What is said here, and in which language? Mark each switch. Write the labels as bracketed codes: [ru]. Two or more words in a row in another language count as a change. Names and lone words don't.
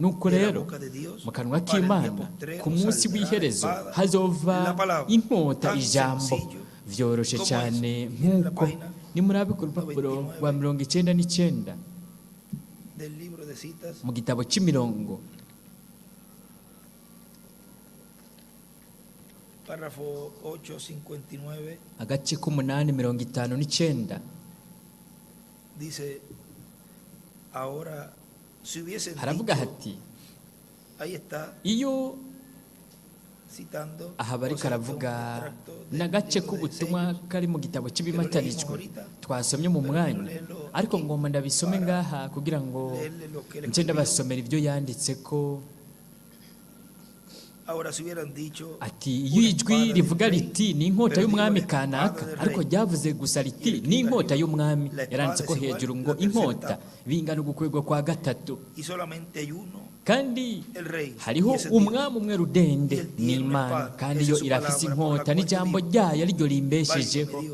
[rn] Nuko rero mu kanwa k'Imana ku munsi w'iherezo hazova inkota, ijambo vyoroshe cyane nk'uko nimurabe ku rupapuro rwa 99 mu gitabo cy'imirongo [es] Párrafo 8:59. [rn] Agace k'umunani 59. [es] Dice, ahora si hubiesen [rn] haravuga [es] dicho, [rn] hati, [es] ahí está, [rn] iyo [es] citando [rn] aha bari karavuga n'agace k'ubutumwa kari mu gitabo cy'ibimatanijwe twasomye mu mwanya, ariko ngomba ndabisome ngaha kugira ngo nce ndabasomera ibyo yanditse ko ati iyo ijwi rivuga riti ni inkota y'umwami kanaka ariko ryavuze gusa riti ni inkota y'umwami, yaranditse ko hejuru ngo inkota bingana ugukwegwa kwa gatatu, kandi hariho umwami umwe rudende ni Imana, kandi yo irafise inkota n'ijambo ryayo ariryo rimbeshejeho.